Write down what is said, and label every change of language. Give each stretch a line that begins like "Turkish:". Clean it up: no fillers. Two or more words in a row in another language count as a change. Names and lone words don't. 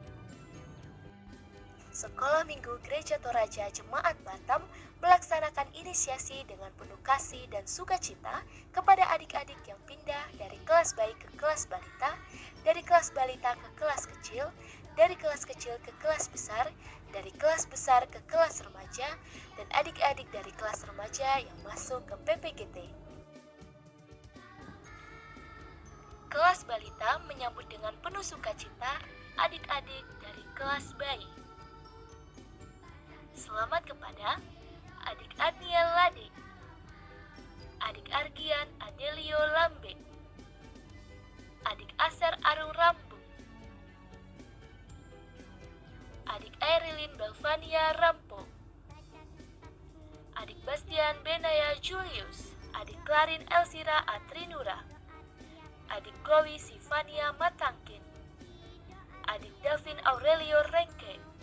Indonesian: Sekolah Minggu Gereja Toraja Jemaat Batam melaksanakan inisiasi dengan penuh kasih dan sukacita kepada adik-adik yang pindah dari kelas bayi ke kelas balita, dari kelas balita ke kelas kecil, dari kelas kecil ke kelas besar, dari kelas besar ke kelas remaja, dan adik-adik dari kelas remaja yang masuk ke PPGT. Kelas balita menyambut dengan penuh sukacita adik-adik dari kelas bayi. Selamat kepada adik Adniel Lade, adik Argian Adelio Lambe, adik Aser Arung Rambu, adik Airilin Belvania Rampo, adik Bastian Benaya Julius, adik Clarin Elsira Atrinura, adik Chloe Sivania Matangkin, adik Davin Aurelio Rengke,